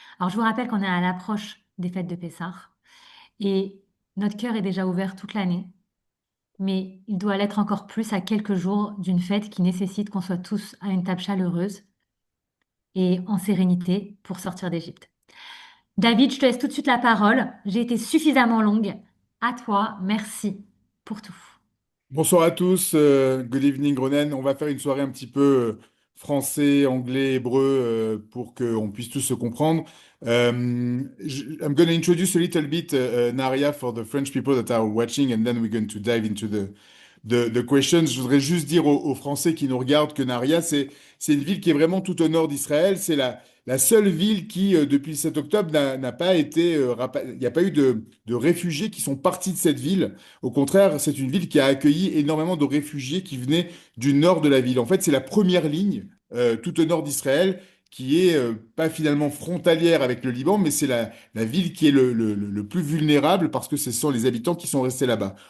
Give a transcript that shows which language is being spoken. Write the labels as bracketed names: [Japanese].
[French] Alors, je vous rappelle qu'on est à l'approche des fêtes de Pessah et notre cœur est déjà ouvert toute l'année, mais il doit l'être encore plus à quelques jours d'une fête qui nécessite qu'on soit tous à une table chaleureuse et en sérénité pour sortir d'Égypte. David, je te laisse tout de suite la parole. J'ai été suffisamment longue. À toi, merci pour tout. Bonsoir à tous, [English] good evening [French] Ronen. On va faire une soirée un petit peu français, anglais, hébreu pour qu'on puisse tous se comprendre. [English] I'm going to introduce a little bit Nahariya for the French people that are watching and then we're going to dive into the questions. [French] Je voudrais juste dire aux Français qui nous regardent que Nahariya, c'est une ville qui est vraiment tout au nord d'Israël. C'est la seule ville qui, depuis le 7 octobre, n'a pas été, il n'y a pas eu de réfugiés qui sont partis de cette ville. Au contraire, c'est une ville qui a accueilli énormément de réfugiés qui venaient du nord de la ville. En fait, c'est la première ligne tout au nord d'Israël qui est pas finalement frontalière avec le Liban, mais c'est la ville qui est le plus vulnérable parce que ce sont les habitants qui sont restés là-bas.